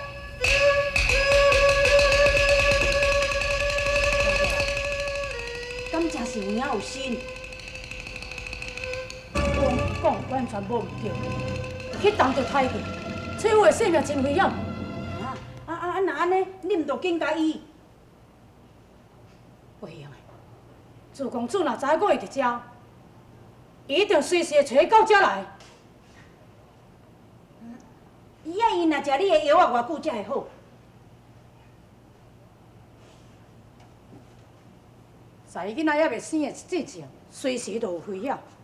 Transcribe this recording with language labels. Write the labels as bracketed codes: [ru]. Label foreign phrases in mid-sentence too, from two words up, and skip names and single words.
[nan] 敢真是有影有心，讲完全无毋对，去动着胎气，翠玉的性命真危险。那安尼，你毋着警戒伊？袂用的，朱公主若知影我伊伫遮，伊一定随时会找到遮来。伊若食你的药啊，偌久才会好？在伊囡仔还袂生的之前，随时都有危险。